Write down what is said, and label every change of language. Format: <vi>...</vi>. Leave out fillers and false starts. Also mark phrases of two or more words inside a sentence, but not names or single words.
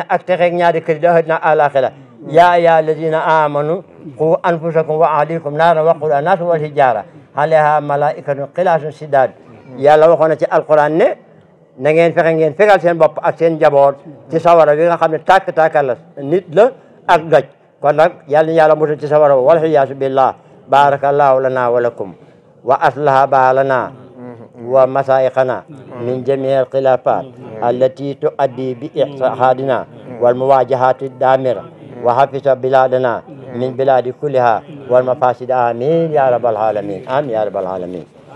<wo>ak texeeg ñaari kër da na alaxira</wo> <ar>يا أيها الذين آمنوا قوا أنفسكم وأهليكم نارا وقودها الناس والحجارة عليها ملائكة غلاظ شداد</ar> <wo>yàlla waxoon na ci alquran ne na ngeen fexe ngeen fegal seen bopp ak seen njaboot ci sawara bi nga xam ne tàkk-tàkkal la nit la ak doj kon nag yàlla musal ci sawara</wo> <ar>والعياذ بالله بارك الله لنا ولكم وأصلح بالنا ومسائقنا من جميع الخلافات التي تؤدي بإقصادنا والمواجهات الدامرة وحفظ بلادنا من بلاد كلها والمفاسد آمين يا رب العالمين آمين يا رب العالمين</ar>